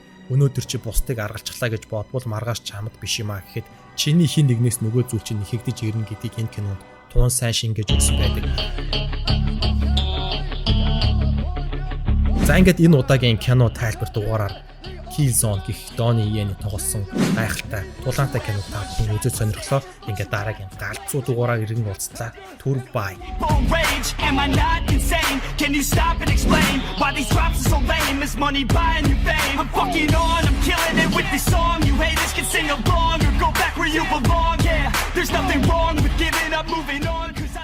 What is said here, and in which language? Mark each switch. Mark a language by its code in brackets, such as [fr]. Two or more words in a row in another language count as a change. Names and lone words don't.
[mn] Өнөөдөр чи бусдыг аргалжглаа гэж бодвол маргааш чамд биш юм а гэхэд чиний хин нэгнээс нөгөө зүйл чинь нэхэгдэж ирнэ гэдгийг энэ кинонд туун сайн шингээж өгсөн байдаг. За ингээд энэ удаагийн кино тайлбар дугаараар Killzone гэх Donnie Yen тоглосон гайхалтай тулаантай кино та бүхэн үзэж сонирхлоо. Ингээд дараагийн галзуу дугаараар иргэн уулзлаа. Түр бай. [en] Am I not insane? Can you stop and explain why these drops are so lame? Is money buying you fame? I'm fucking on, I'm killing it with this song. You haters can sing along or go back where you belong. Yeah, there's nothing wrong with giving up, moving on.